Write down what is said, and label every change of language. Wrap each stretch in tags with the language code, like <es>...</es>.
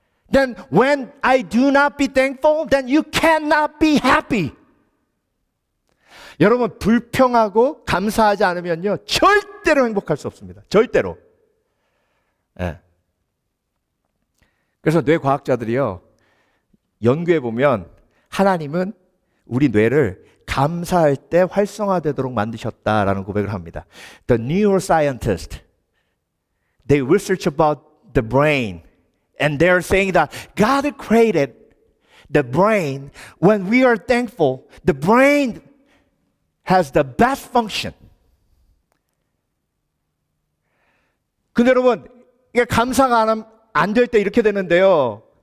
<en>Then when I do not be thankful, then you cannot be happy.</en> <ko>여러분 불평하고 감사하지 않으면요, 절대로 행복할 수 없습니다. 절대로. 그래서 뇌과학자들이요, 연구해 보면 하나님은 우리 뇌를 감사할 때 활성화되도록 만드셨다라는 고백을 합니다.</ko> <en>The neuroscientist, they research about the brain and they're saying that God created the brain. When we are thankful, the brain has the best function.</en> <ko>근데 여러분, 이게 감사가 안 될 때 이렇게 되는데요.</ko>